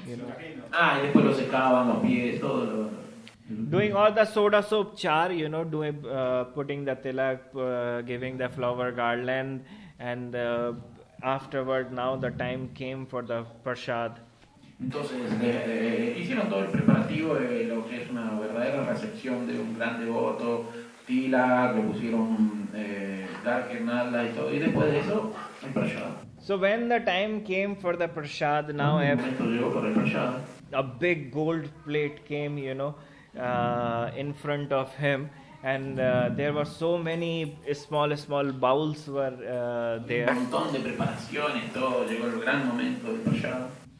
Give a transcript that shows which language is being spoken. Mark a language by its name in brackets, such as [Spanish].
[Spanish] Y después lo secaban los pies, todo lo... [English] Doing all the soda soap char, putting the tilak, giving the flower garland, and afterward now the time came for the prasad. [Spanish] Entonces hicieron todo el preparativo de lo que es una verdadera recepción de un gran devoto, tilak, le pusieron darkenala y todo, y después de eso el prasad. [English] So when the time came for the prasad, now a big gold plate came, in front of him, and there were so many small bowls were there. [Spanish] Un montón de preparaciones, todo, llegó el gran momento del prasad.